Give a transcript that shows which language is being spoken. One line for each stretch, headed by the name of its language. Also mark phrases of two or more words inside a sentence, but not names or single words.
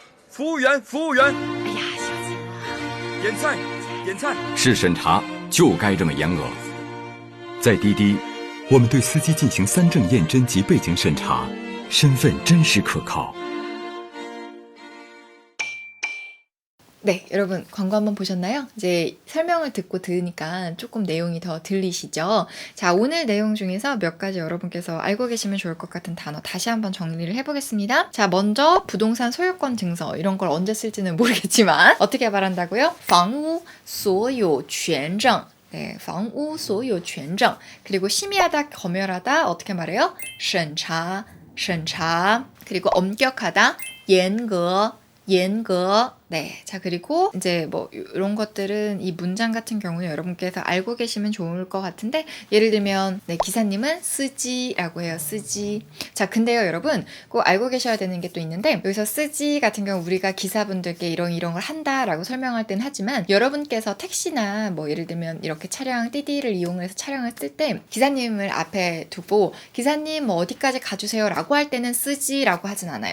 Chinese: 服务员，服务员，哎呀，小心啊！点菜，点菜。是审查就该这么严格。在滴滴，我们对司机进行3证验真及背景审查，身份真实可靠。
Korean: 네, 여러분 광고 한번 보셨나요? 이제 설명을 듣고 들으니까 조금 내용이 더 들리시죠? 자, 오늘 내용 중에서 몇 가지 여러분께서 알고 계시면 좋을 것 같은 단어 다시 한번 정리를 해보겠습니다. 자, 먼저 부동산 소유권 증서 이런 걸 언제 쓸지는 모르겠지만 어떻게 말한다고요?
Chinese: 房屋所有权证
Korean: 네,
Chinese: 房屋所有权证
Korean: 그리고 심의하다, 검열하다 어떻게 말해요?
Chinese: 审查, 审查
Korean: 그리고 엄격하다,
Chinese: 严格, 严格
Korean: 네, 자 그리고 이제 뭐 이런 것들은 이 문장 같은 경우는 여러분께서 알고 계시면 좋을 것 같은데 예를 들면 네, 기사님은 쓰지라고 해요. 쓰지. 자 근데요 여러분 꼭 알고 계셔야 되는 게 또 있는데 여기서 쓰지 같은 경우 우리가 기사분들께 이런 걸 한다라고 설명할 때는 하지만 여러분께서 택시나 뭐 예를 들면 이렇게 차량 띠디를 이용해서 차량을 쓸 때 기사님을 앞에 두고 기사님 뭐 어디까지 가주세요 라고 할 때는 쓰지라고 하진 않아요.